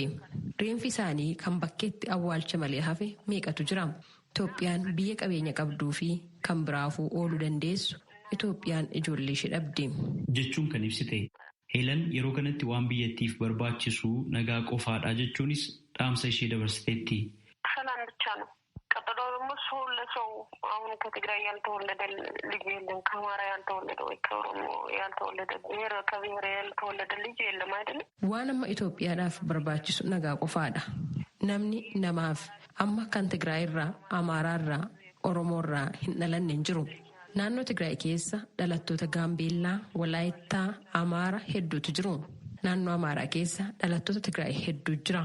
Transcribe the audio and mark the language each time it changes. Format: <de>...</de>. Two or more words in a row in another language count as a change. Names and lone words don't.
<om>Reenfi isaanii kan bakkeetti awwaalcha malee hafe meeqatu jira. Itoophiyaan biyya qabeenya qabduu fi kan biraafuu ooluu dandeessu Itoophiyaan ijoollee ishee dhabde. Jechuun kan ibsite. Heelen yeroo kanatti waan biyyattiif barbaachisu nagaa qofaadha jechuunis dhaamsa ishee dabarsiteetti.</om> <am>ሰላም ብቻ ነው። ቀጥሎ ደግሞ ሰው ለሰው አሁን ከትግራይ ያልተወለደ ልጅ የለም፣ ከአማራ ያልተወለደ ወይ ከኦሮሞ ያልተወለደ ብሔር ከብሔር ያልተወለደ ልጅ የለም አይደለም።</am> <om>waan amma Itoophiyaadhaaf barbaachisu nagaa qofaadha. Namni namaaf amma kan Tigraay irraa, Amaaraa irraa, Oromoo irraa hin dhalanne hin jiru. Naannoo Tigraay keessa dhalattoota Gaambeellaa, Walaayittaa, Amaara hedduutu jiru. Naannoo Amaaraa keessa dhalattoota Tigraay hedduu jira.</om>